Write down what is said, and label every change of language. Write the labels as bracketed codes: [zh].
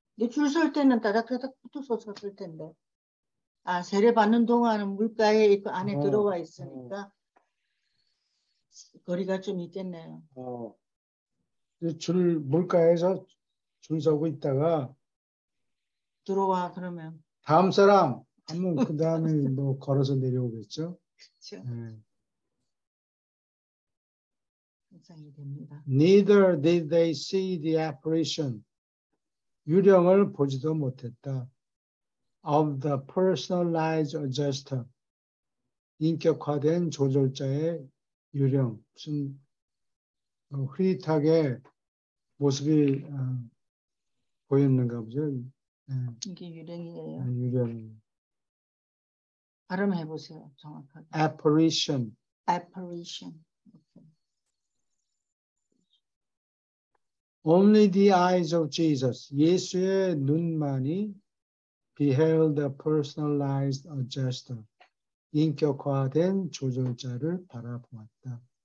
[ko] 줄 설 때는 따닥따닥 붙어서 섰을 텐데. 세례 받는 동안은 물가에 그 안에 들어와 있으니까 거리가 좀 있겠네요. 물가에서 줄 서고 있다가 들어와 그러면 다음 사람 하면 그 다음에 뭐 걸어서 내려오겠죠. 그렇죠. 상상이 됩니다. [en] Neither did they see the apparition. [ko] 유령을 보지도 못했다. [en] Of the personalized adjuster. [ko] 인격화된 조절자의 유령. 무슨 흐릿하게 모습이 보였는가 보죠. 이게 유령이에요. 유령. 발음해 보세요. 정확하게. [en] Apparition. Apparition. Only the eyes of Jesus. [ko] 예수의 눈만이 [en] beheld the personalized adjuster. [ko] 인격화된 조절자를 바라보았다.